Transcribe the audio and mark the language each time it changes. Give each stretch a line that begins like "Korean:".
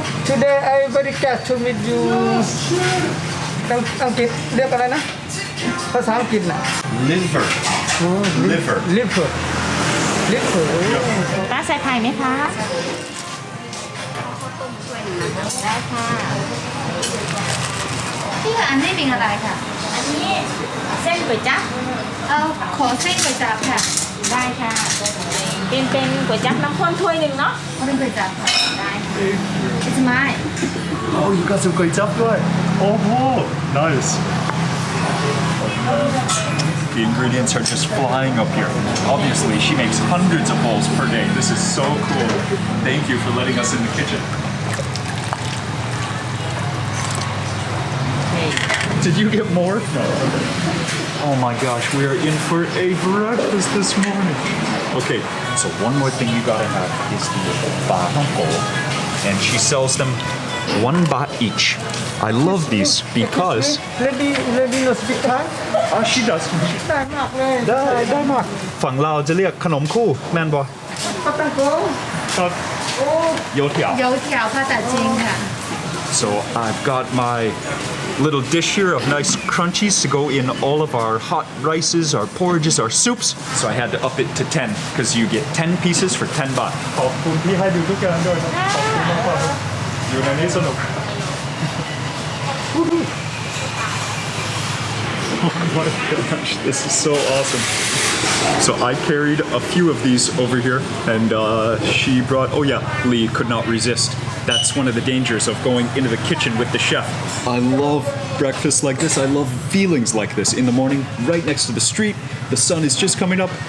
English: Today I very glad to meet you.
Thai: อังกฤษเรียกอะไรนะภาษาอังกฤษน่ะ
English: liver
Thai: ลิเวอร์ ป้าใส่ไข่ไหมคะได้ค่ะพี่ค่ะอันนี้เป็นอะไรค่ะอันนี้เส้นก๋วยจั๊บขอเส้นก๋วยจั๊บค่ะได้ค่ะเป็นก๋วยจั๊บน้ำข้นถ้วยหนึ่งเนาะเป็นก๋วยจั๊บค่ะได้ค่ะ
English: It's mine. Oh, you got some Kuay Japp
Thai: ด้วย
English: Oh, nice. The ingredients are just flying up here. Obviously, she makes hundreds of bowls per day. This is so cool. Thank you for letting us in the kitchen. Did you get more? No. Oh my gosh, we are in for a breakfast this morning. Okay, so one more thing you gotta have is the ba hong po, and she sells them 1 baht each. I love these because Lady no speak Thai she does.
Thai: ได้มากเลย ได้มากฝั่งเราจะเรียกขนมคู่แม่นบ่ ปาตังโก ครับโยเถียว โยเถียวภาษาจีนค่ะ
English: So I've got my little dish here of nice crunchies to go in all of our hot rices, our porridges, our soups. So I had to up it to 10 because you get 10 pieces for 10 baht.
Thai: ขอบคุณที่ให้ดูทุกอย่างด้วยนะขอบคุณมากๆอยู่ในนี้สนุก
English: Oh my gosh, this is so awesome. So I carried a few of these over here, and she brought, oh yeah, Lee could not resist. That's one of the dangers of going into the kitchen with the chef. I love breakfast like this. I love feelings like this in the morning, right next to the street. The sun is just coming up.